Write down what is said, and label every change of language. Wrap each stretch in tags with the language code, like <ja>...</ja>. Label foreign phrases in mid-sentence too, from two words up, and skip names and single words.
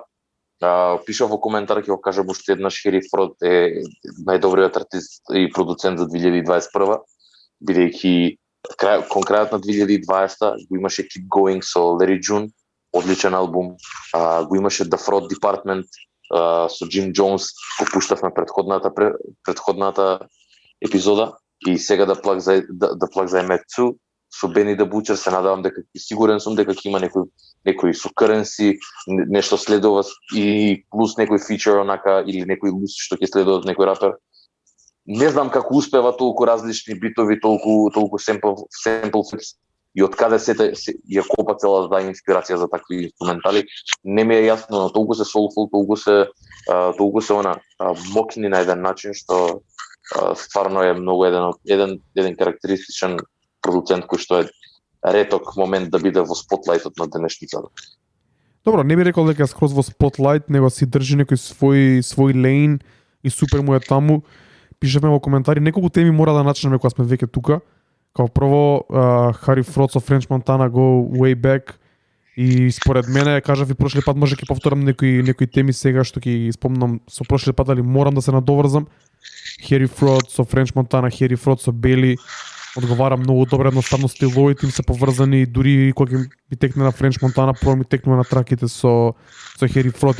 <mk>Пишав во коментар, ќе го кажам уште еднаш, Хери Фрод е најдобриот артист и продуцент за 2021, бидејќи кон крајот на 2020 го имаше Keep Going со Larry June, одличен албум, го имаше The Fraud Department со Jim Jones, го пуштавме предходната епизода, и сега The Plug I Met Too со Benny the Butcher. Се надавам дека, сигурен сум дека ќе има некој со Currency, нешто следува и плюс некој фичер онака или некој лус што ќе следува од некој рапер. Не знам како успева толку различни битови, толку</mk> <en>sample flips</en> <mk>и од каде ја копа цела таа инспирација за такви инструментали. Не ми е јасно, но толку се soulful, толку се мокни на еден начин што стварно е многу еден карактеристичен продуцент кој што е реток момент да биде во спотлајтот на денешницата. Добро, не би рекол дека е скроз во спотлајт, него си држи некој свој лейн и супер му е таму. Пишевме во коментари, неколку теми мора да начнеме кога сме веќе тука. Као прво, Хари Фрод со Френч Монтана</mk> <en>go way back.</en> <mk>И според мене, кажав и прошли пат, може ќе повторам некои теми сега што ќе спомнам со прошли пат, али морам да се надоврзам. Хери Фрод со Френч Монтана, Хери Фрод со Бели одговара многу добро, едноставно стиловите им се поврзани, дури кога ќе ми текне на Френч Монтана, прво ми текнува на траките со Хери Фрод.</mk>